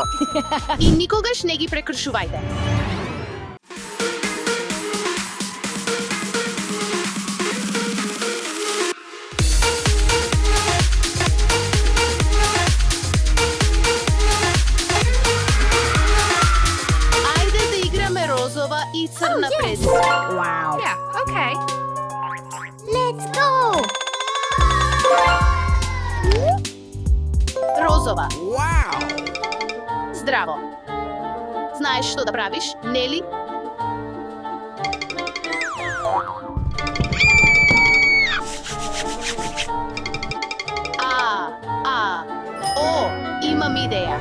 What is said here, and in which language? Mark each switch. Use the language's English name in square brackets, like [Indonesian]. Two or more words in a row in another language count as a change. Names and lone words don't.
[Macedonian] И никогаш не ги прекршувајте. Ајде да играме розова и црна презица. [English] Yeah, okay. Let's go! [Macedonian] Розова. Здраво. Знаеш што да правиш, нели? О, имам идеја.